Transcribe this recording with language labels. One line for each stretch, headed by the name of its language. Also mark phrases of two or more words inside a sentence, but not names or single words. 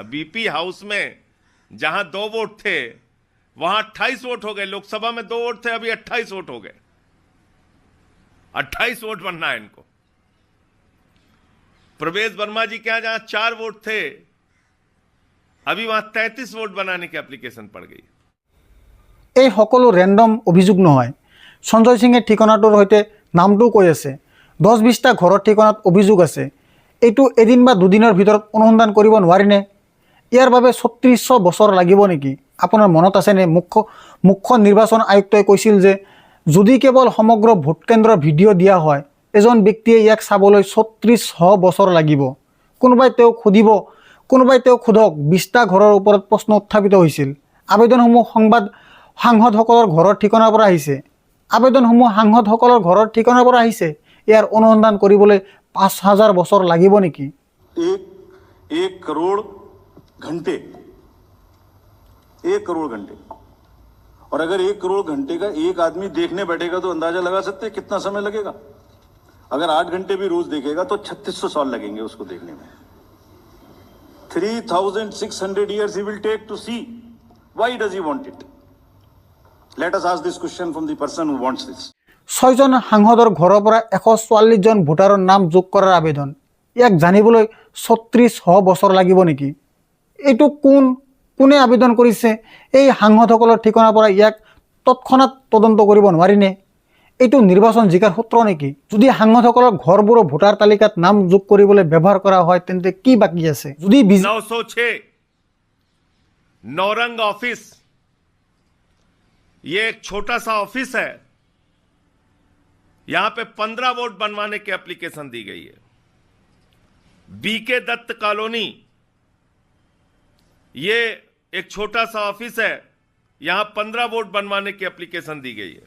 Hindi: बीपी हाउस में जहां 2 वोट थे, वहां 28 वोट हो गए। लोकसभा में 2 वोट थे, अभी 28 वोट हो गए। 28 वोट बनना है इनको। प्रवेश वर्मा जी के यहां जहां 4 वोट थे, अभी वहां 33 वोट बनाने की एप्लीकेशन पड़ गई।
Assamese: এই সকলো ৰেণ্ডম অভিযোগ নহয়। সঞ্জয় সিঙে ঠিকনাটোৰ সৈতে নামটোও কৈ আছে। 10-20টা ঘৰৰ ঠিকনাত অভিযোগ আছে। এইটো এদিন বা দুদিনৰ ভিতৰত অনুসন্ধান কৰিব নোৱাৰিনে? ইয়াৰ বাবে 3600 বছৰ লাগিব নেকি? আপোনাৰ মনত আছেনে মুখ্য নিৰ্বাচন আয়ুক্তই কৈছিল যে যদি কেৱল সমগ্ৰ ভোটকেন্দ্ৰৰ ভিডিঅ' দিয়া হয়, এজন ব্যক্তিয়ে ইয়াক চাবলৈ 3600 বছৰ লাগিব। কোনোবাই তেওঁক সোধক 20টা ঘৰৰ ওপৰত প্ৰশ্ন উত্থাপিত হৈছিল। আবেদনসমূহ সাংসদসকলৰ ঘৰৰ ঠিকনাৰ পৰা আহিছে। ইয়াৰ অনুসন্ধান কৰিবলৈ 5000 বছৰ লাগিব নেকি?
Hindi: एक करोड़ घंटे, 1 करोड़ घंटे। और अगर 1 करोड़ घंटे का एक आदमी देखने बैठेगा तो अंदाजा लगा सकते हैं कितना समय लगेगा। अगर 8 घंटे भी रोज देखेगा तो 3600 साल लगेंगे उसको देखने में।
English: 3600 years he will take to see. Why does he want it? Let us ask this question from the person who wants this.
Assamese: 6জন সাংসদৰ ঘৰৰ পৰা 144জন ভোটাৰৰ নাম যোগ কৰাৰ আবেদন, ইয়াক জানিবলৈ 3600 বছৰ লাগিব নেকি? এইটো কোনে আবেদন কৰিছে? এই সাংসদসকলৰ ঠিকনাৰ পৰা ইয়াক তৎক্ষণাত তদন্ত কৰিব নোৱাৰিনে? এইটো নিৰ্বাচন জিকাৰ সূত্ৰ নেকি? যদি সাংসদসকলৰ ঘৰবোৰো ভোটাৰ তালিকাত নাম যোগ কৰিবলৈ ব্যৱহাৰ কৰা হয়, তেন্তে কি বাকী আছে? যদি
Hindi: 906 नौरंग ऑफिस, ये एक छोटा सा ऑफिस है, यहां पे 15 वोट बनवाने की एप्लीकेशन दी गई है। बीके दत्त कॉलोनी, ये एक छोटा सा ऑफिस है, यहां 15 वोट बनवाने की एप्लीकेशन दी गई है।